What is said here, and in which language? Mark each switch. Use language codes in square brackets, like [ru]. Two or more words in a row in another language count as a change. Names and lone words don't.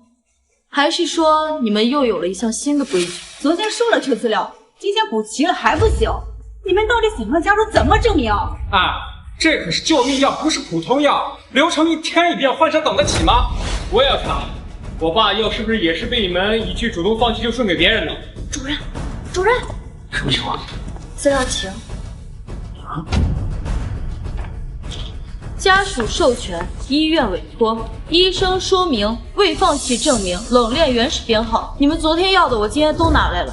[zh] 還是說你們又有了一項新的規矩？昨天收了這資料，今天補齊了還不行？你們到底想讓家屬怎麼證明？啊，這可是救命藥，不是普通藥，流程一天一變，患者等得起嗎？我也要查，我爸藥是不是也是被你們一句主動放棄就順給別人的？主任，主任，什麼情況？資料請。家屬授權，醫院委託，醫生說明，未放棄證明，冷鏈原始編號。你們昨天要的，我今天都拿來了。